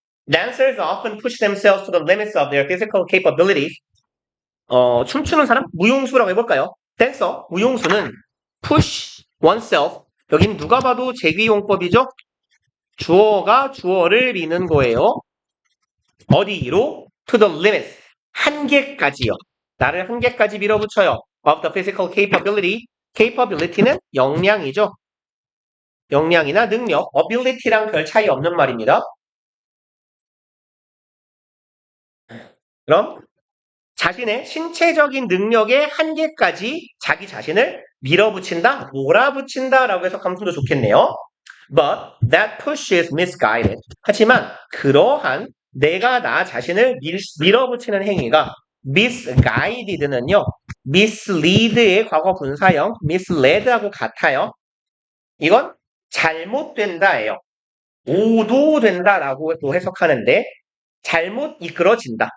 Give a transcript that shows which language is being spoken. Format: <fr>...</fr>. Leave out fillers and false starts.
<en>Dancers often push themselves to the limits of their physical capabilities.</en> <ko>춤추는 사람? 무용수라고 해볼까요? 댄서, 무용수는</ko> <en>push oneself.</en> <ko>여긴 누가 봐도 제귀용법이죠? 주어가 주어를 미는 거예요. 어디로?</ko> <en>To the limits.</en> <ko>한계까지요. 나를 한계까지 밀어붙여요.</ko> <en>Of the physical capability.</en> <ko>capability는 역량이죠. 역량이나 능력. ability랑 별 차이 없는 말입니다. 그럼 자신의 신체적인 능력의 한계까지 자기 자신을 밀어붙인다, 몰아붙인다 라고 해석하면 좀 더 좋겠네요.</ko> <en>But that push is misguided.</en> <ko>하지만 그러한 내가 나 자신을 밀어붙이는 행위가 misguided는요. mislead의 과거 분사형 misled하고 같아요. 이건 잘못된다예요. 오도된다라고 또 해석하는데 잘못 이끌어진다.</ko>